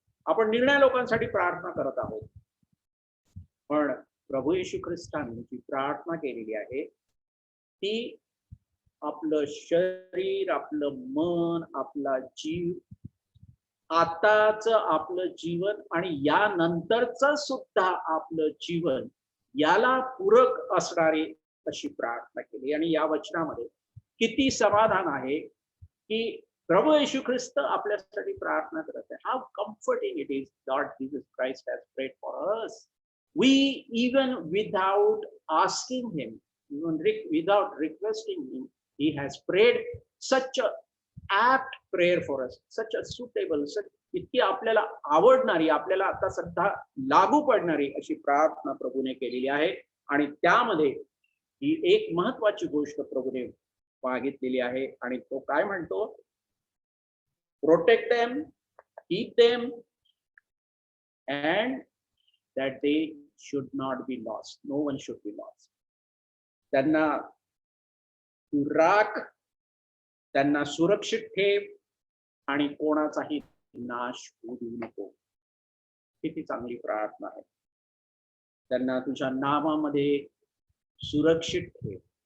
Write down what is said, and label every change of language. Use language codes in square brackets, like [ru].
[mr] आपण निर्णय लोकांसाठी प्रार्थना करत आहोत. पण प्रभू येशू ख्रिस्तांनी जी प्रार्थना केलेली आहे ती आपलं शरीर, आपलं मन, आपला जीव, आताच आपलं जीवन आणि यानंतरच सुद्धा आपलं जीवन याला पूरक असणारी अशी प्रार्थना केली. आणि या वचनामध्ये किती समाधान आहे की प्रभू येशू ख्रिस्त आपल्यासाठी प्रार्थना करत आहे. [en] How comforting it is. Lord Jesus Christ has prayed for us. We, even without asking him, even without requesting him, he has prayed such a apt prayer for us, such a suitable, [mr] इतकी आपल्याला आवडणारी, आपल्याला आता सध्या लागू पडणारी अशी प्रार्थना प्रभूने केलेली आहे. आणि त्यामध्ये ही एक महत्वाची गोष्ट प्रभूने मागितलेली आहे. आणि तो काय म्हणतो? [en] Protect them, keep them, and that they should not be lost. No one should be lost. [mr] त्यांना तू राख, त्यांना सुरक्षित ठेव आणि कोणाचाही नाश होऊ देऊ नको. किती चांगली प्रार्थना आहे. त्यांना तुझ्या नामामध्ये सुरक्षित ठेव.